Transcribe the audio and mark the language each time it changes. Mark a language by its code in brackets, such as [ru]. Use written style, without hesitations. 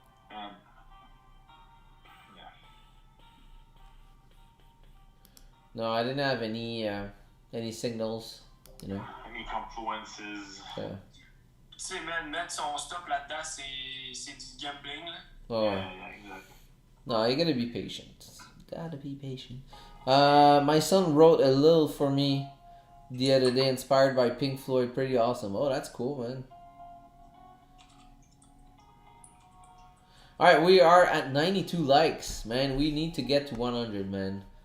[en] Yeah. No, I didn't have any signals, you know. Any confluences. Yeah. [fr] Tu sais, man, mettre son stop là-dedans, c'est du gambling, là. [en] Oh. Yeah, exactly. No, you gotta be patient. Gotta be patient. My son wrote a little for me the other day, inspired by Pink Floyd. Pretty awesome. Oh, that's cool, man. All right, we are at 92 likes, man. We need to get to 100, man.